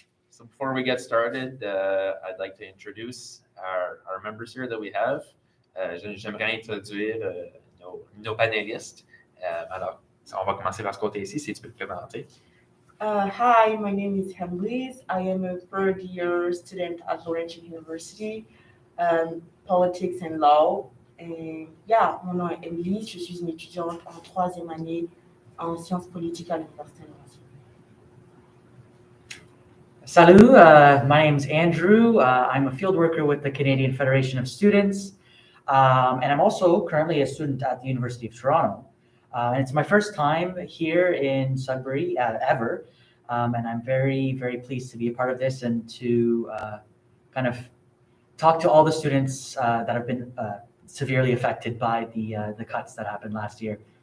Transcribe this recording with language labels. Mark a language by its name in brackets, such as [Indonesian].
[English] So before we get started, I'd like to introduce our members here that we have. [French] J'aimerais introduire nos panélistes. Alors, on va commencer par ce côté-ci, si tu peux te présenter. [English] Hi, my name is Hemlise. I am a third-year student at Laurentian University, politics and law. [French] Et mon nom est Hemlise. Je suis une étudiante en troisième année en sciences politiques à l'Université de Laurentian. [English] Salut, my name is Andrew. I'm a field worker with the Canadian Federation of Students, and I'm also currently a student at the University of Toronto. And it's my first time here in Sudbury ever, and I'm very, very pleased to be a part of this and to kind of talk to all the students that have been severely affected by the cuts that happened last year.